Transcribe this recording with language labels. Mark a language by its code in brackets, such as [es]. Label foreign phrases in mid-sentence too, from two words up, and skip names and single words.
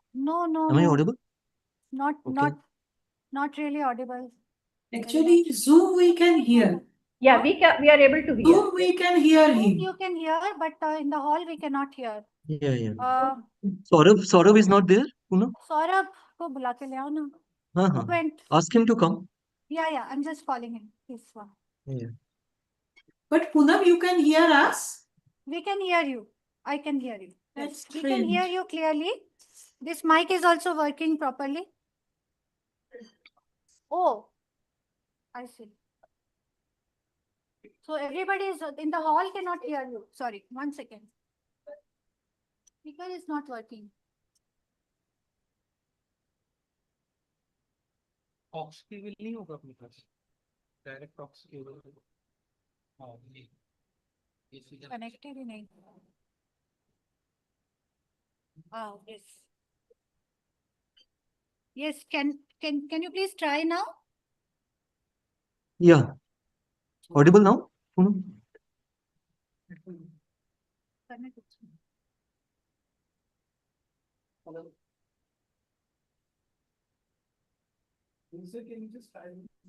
[en] No, no, Am I no. audible? Not really audible. Actually, Zoom we can hear. Yeah, we are able to hear. Zoom we can hear Zoom him. you can hear, but in the hall we cannot hear. Yeah. Uh, Saurabh is not there, Poonam? [hi] सौरभ को बुला के ले आओ ना. [en] Who went? Ask him to come. Yeah, I'm just calling him. Please. Yeah. But Poonam, you can hear us? We can hear you. I can hear you. That's We can hear strange. you clearly. This mic is also working properly. Oh, I see. So everybody is in the hall cannot hear you. Sorry, 1 second. Speaker is not working. aux cable [hi] नहीं होगा अपने पास [en] direct aux cable [hi] Connected ही नहीं. [en] Oh, yes. Yes, can you please try now? Yeah. Audible now, Poonam? Can you just try?